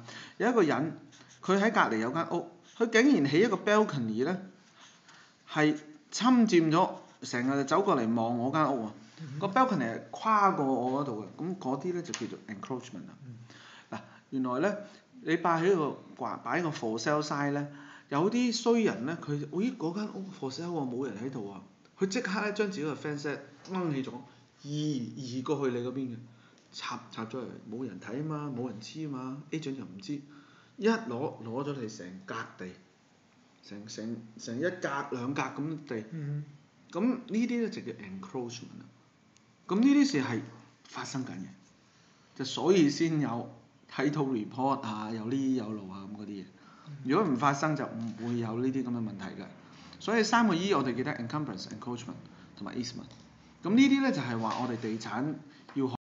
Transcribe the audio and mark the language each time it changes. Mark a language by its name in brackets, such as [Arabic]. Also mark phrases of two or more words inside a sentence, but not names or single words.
[Cantonese] 有一個人，佢喺隔離有間屋，佢竟然起一個 balcony 咧，係侵佔咗，成日就走過嚟望我間屋啊！個 balcony 係跨過我嗰度嘅，咁嗰啲咧就叫做 encroachment 啦。嗱，原來咧你擺喺個個 [English] for sale sign [Cantonese] 咧，有啲衰人咧，佢咦嗰間屋 [English] for sale [Cantonese] 喎，冇人喺度啊，佢即刻咧將自己個 fence 掹起咗，移過去你嗰邊嘅，插咗嚟，冇人睇啊嘛，冇人知啊嘛 ，agent 又唔知，一攞咗你成格地，成一格兩格咁地，咁呢啲咧就叫 encroachment 啦。咁呢啲事係發生緊嘅，就所以先有睇到 report 啊，有呢有路啊咁嗰啲嘢。如果唔發生就唔會有呢啲咁嘅問題嘅。所以3個 E 我哋記得 [English] encumbrance、encroachment [Cantonese] 同埋 easement。咁呢啲咧就係話我哋地產要學。